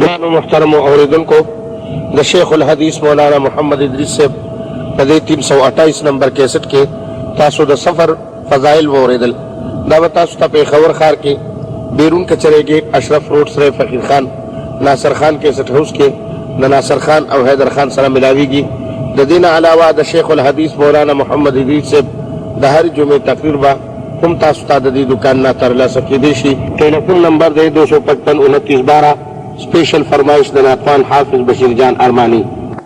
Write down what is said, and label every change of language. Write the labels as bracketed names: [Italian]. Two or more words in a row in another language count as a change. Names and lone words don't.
[Pashto] ګرانو محترمو اورېدونکو د شیخ الحدیث مولانا محمد ادریس صاحب په دې 328 نمبر کیسټ کې تاسو د سفر فضایل واورېدل دا به تاسو ته پېښور ښار کې بیرون کچرے گیٹ اشرف روڈ سره فقیر خان ناصر خان کیسټ هاوس کې د ناصر خان او حیدر خان سره ملاویږي د دین علاوه د شیخ الحدیث مولانا محمد ادریس صاحب د هر جمعې تقریر به هم تاسو ته د دې دکان نه ترلاسه کېدی شي. ټلیفون نمبر دی 255 29 12 سپېشل فرمایش د نعتوان حافظ بشیر جان ارماني.